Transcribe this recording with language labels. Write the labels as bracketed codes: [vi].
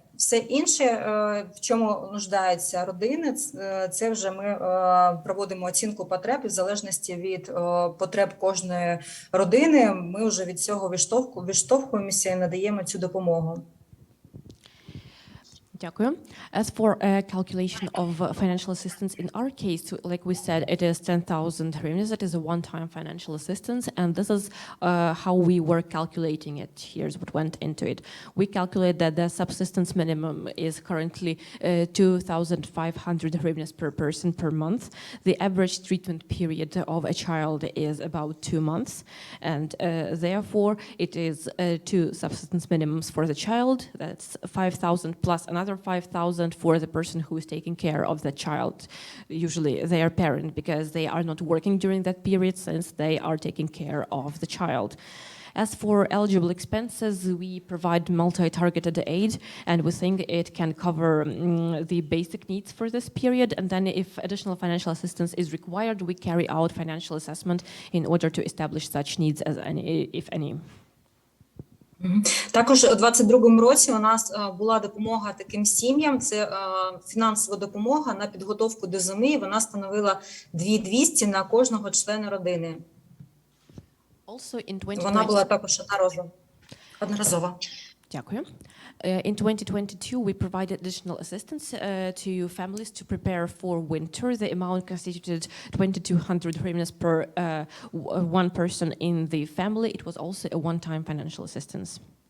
[uk] Все інше, в чому нуждаються родини, це вже ми проводимо оцінку потреб і в залежності від потреб кожної родини. Ми вже від цього відштовхуємося і надаємо цю допомогу. Дякую. [en] As for a calculation of financial assistance, in our case, like we said, it is 10,000 hryvnias. That is a one-time financial assistance, and this is how we were calculating it. Here's what went into it. We calculate that the subsistence minimum is currently 2,500 hryvnias per person per month. The average treatment period of a child is about 2 months, and therefore it is 2 subsistence minimums for the child. That's 5,000 plus another 5,000 for the person who is taking care of the child, usually their parent, because they are not working during that period since they are taking care of the child. As for eligible expenses, we provide multi-targeted aid, and we think it can cover the basic needs for this period. And then if additional financial assistance is required, we carry out financial assessment in order to establish such needs, as any, if any. [uk] Також у 2022 році у нас була допомога таким сім'ям, це фінансова допомога на підготовку до зими, вона становила 2,200 на кожного члена родини. Вона була також одноразова. Дякую. [en] In 2022, we provided additional assistance to families to prepare for winter. The amount constituted 2,200 hryvnias per one person in the family. It was also a one-time financial assistance.